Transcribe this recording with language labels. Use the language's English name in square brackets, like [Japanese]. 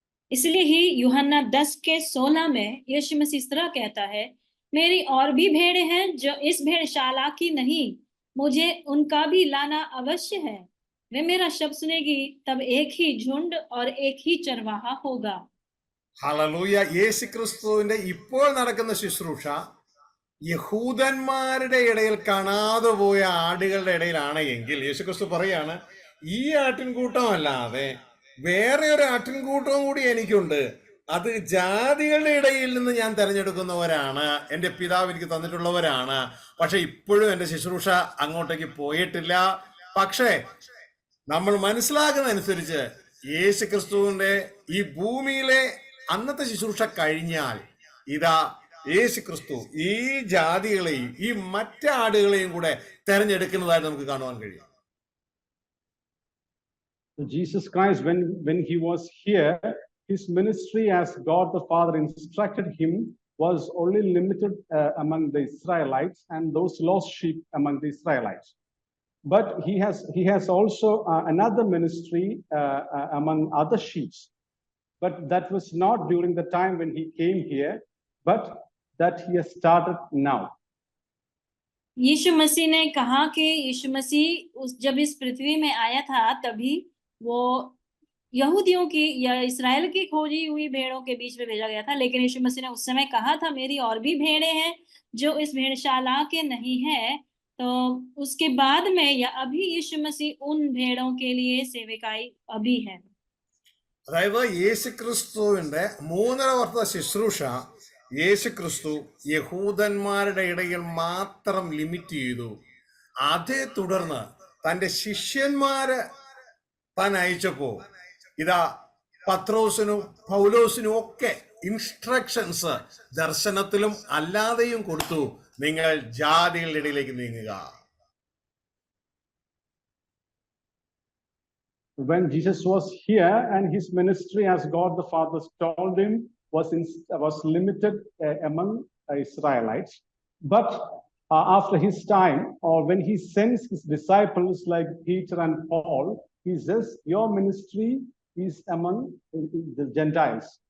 [Hindi] इसलिए ही यूहन्ना 10:16 में यीशु मसीह इस तरह कहता है, मेरी और भी भेड़ें हैं जो इस भेड़शाला की नहीं, मुझे उनका भी लाना अवश्य है। वे मेरा शब्द सुनेगी, तब एक ही झुंड और एक ही चरवाहा होगा। [Malayalam] ഹല്ലേലൂയ. യേശുക്രിസ്തുവിന്റെ ഇപ്പോൾ നടക്കുന്ന ശുശ്രൂഷ യഹൂദന്മാരുടെ ഇടയിൽ കാണാതെ പോയ ആടുകളുടെ ഇടയിലാണ് എങ്കിൽ യേശുക്രിസ്തു പറയാണ്, ഈ ആട്ടിൻകൂട്ടമല്ലാതെ വേറെ ഒരു ആട്ടിൻകൂട്ടവും കൂടി എനിക്കുണ്ട്, അത് ജാതികളുടെ ഇടയിൽ നിന്ന് ഞാൻ തെരഞ്ഞെടുക്കുന്നവരാണ്, എൻ്റെ പിതാവ് എനിക്ക് തന്നിട്ടുള്ളവരാണ്. പക്ഷെ ഇപ്പോഴും എൻ്റെ ശുശ്രൂഷ അങ്ങോട്ടേക്ക് പോയിട്ടില്ല. പക്ഷേ നമ്മൾ മനസ്സിലാക്കുന്നതനുസരിച്ച് യേശുക്രിസ്തുവിന്റെ ഈ ഭൂമിയിലെ അന്നത്തെ ശുശ്രൂഷ കഴിഞ്ഞാൽ ഇതാ യേശുക്രിസ്തു ഈ ജാതികളെയും ഈ മറ്റ് ആടുകളെയും കൂടെ തെരഞ്ഞെടുക്കുന്നതായിട്ട് നമുക്ക് കാണുവാൻ കഴിയും. [English] Jesus Christ, when he was here, his ministry as God the Father instructed him was only limited among the Israelites and those lost sheep among the Israelites. But he has also another ministry among other sheep. But that was not during the time when he came here, but that he has started now. [Hindi] यीशु मसीह ने कहा कि यीशु मसीह जब इस पृथ्वी में आया था, तभी वो यहूदियों की या इस्राएल की खोजी हुई भेड़ों के बीच में भेजा गया था। लेकिन यीशु मसीह ने उस समय कहा था, मेरी और भी भेड़ें हैं जो इस भेड़शाला के नहीं है। तो उसके बाद में या अभी यीशु मसीह उन भेड़ों के लिए सेवकाई अभी है। [Malayalam] അതായത് യേശുക്രിസ്തുവിന്റെ 3.5 വർഷത്തെ ശുശ്രൂഷ യേശുക്രിസ്തു യഹൂദന്മാരുടെ ഇടയിൽ മാത്രം ലിമിറ്റ് ചെയ്തു. അതേ തുടർന്ന് തൻ്റെ ശിഷ്യന്മാരെ താൻ അയച്ചപ്പോ ഇതാ പത്രോസിനും പൗലോസിനും ഒക്കെ ഇൻസ്ട്രക്ഷൻസ് ദർശനത്തിലും അല്ലാതെയും കൊടുത്തു, നിങ്ങൾ ജാതികളുടെ ഇടയിലേക്ക് നീങ്ങുക. [English] When Jesus was here and his ministry as God the Father told him was limited among Israelites, but after his time, or when he sends his disciples like Peter and Paul, he says your ministry is among the Gentiles.